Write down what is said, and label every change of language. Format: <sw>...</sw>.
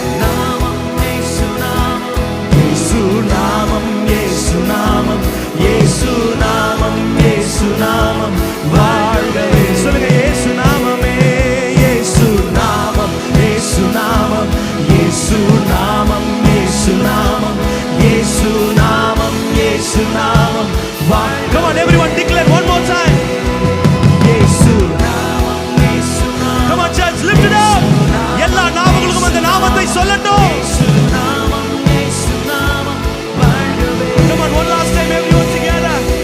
<ta>நாமம் இயேசு நாமம் இயேசு நாமம் இயேசு நாமம் இயேசு நாமம் இயேசு நாமம் வாழ்கவே. சொல்லுங்க, இயேசு நாமமே இயேசு நாமம் இயேசு நாமம் இயேசு நாமம் இயேசு நாமம் இயேசு நாமம் இயேசு நாமம் வாழ்.</ta> <en>Come on everyone, declare one more time.</en> <ta>இயேசு நாமம் இயேசு நாமம்.</ta> <en>Come on church, lift it up.</en> <ta>எல்லா நாமங்களுக்கும் அந்த நாமத்தை சொல்லட்டும். இயேசு நாமம் இயேசு நாமம் வாழ்கவே.</ta> <en>Come on one last time everyone together.</en>